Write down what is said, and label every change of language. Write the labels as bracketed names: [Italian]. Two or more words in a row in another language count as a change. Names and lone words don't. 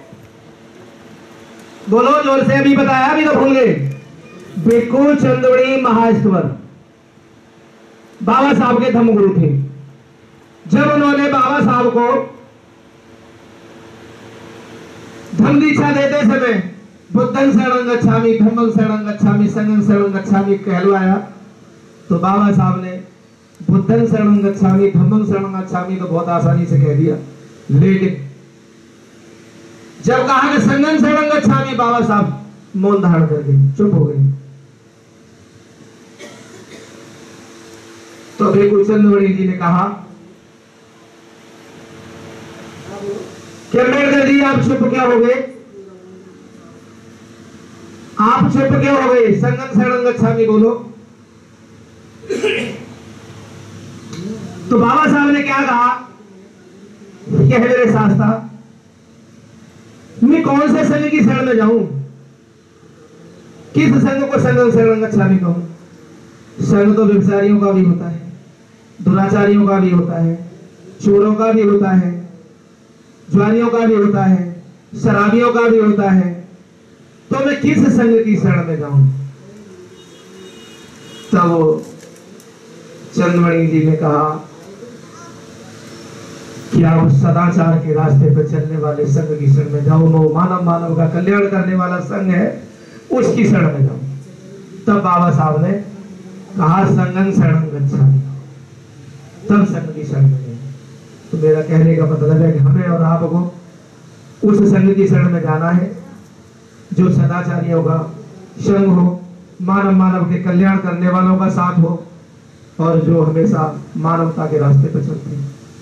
[Hindi] बोलो जोर से, अभी बताया, अभी तो भूल गए। भिक्खु चंद्रमणि महाईश्वर बाबा साहब के धम्म गुरु थे। जब उन्होंने बाबा साहब को धम्म दीक्षा देते समय [Pali] बुद्धं शरणं गच्छामि, धम्मं शरणं गच्छामि, संघं शरणं गच्छामि [Hindi] कहलवाया, तो बाबा साहब ने [Pali] बुद्धं शरणं गच्छामि, धम्मं शरणं गच्छामि [Hindi] तो बहुत आसानी से कह दिया, लेकिन जब कहा कि [Pali] संघं शरणं गच्छामि, [Hindi] बाबा साहब मौन धारण कर गए, चुप हो गए। तो भिक्खु चंद्रमणि जी ने कहा कि अम्बेडकर जी आप चुप क्या हो गए? आप चुप क्यों हो गए? [Pali] संघं शरणं गच्छामि [Hindi] बोलो। तो बाबा साहब ने क्या कहा? क्या है मेरे शास्त्रा, मैं कौन से संघ की शरण में जाऊं? किस संघ को [Pali] संघं शरणं गच्छामि [Hindi] कहूं? संघ तो व्यभिचारियों का भी होता है, दुराचारियों का भी होता है, चोरों का भी होता है, ज्वानियों का भी होता है, शराबियों का भी होता है, तो मैं किस संघ की शरण में जाऊं? तब चंद्रमणि जी ने कहा कि आप सदाचार के रास्ते पर चलने वाले संघ की शरण में जाओ, वो मानव का कल्याण करने वाला संघ है, उसकी शरण में जाओ। तब बाबा साहब ने कहा [Pali] संघं शरणं गच्छामि, [Hindi] तब संघ की शरण में गए। तो मेरा कहने का मतलब है कि हमें और आपको उस संघ की शरण में जाना है जो सदाचारियों का संग हो, मानव के कल्याण करने वालों का साथ हो और जो हमेशा मानवता के रास्ते पर चलते हैं।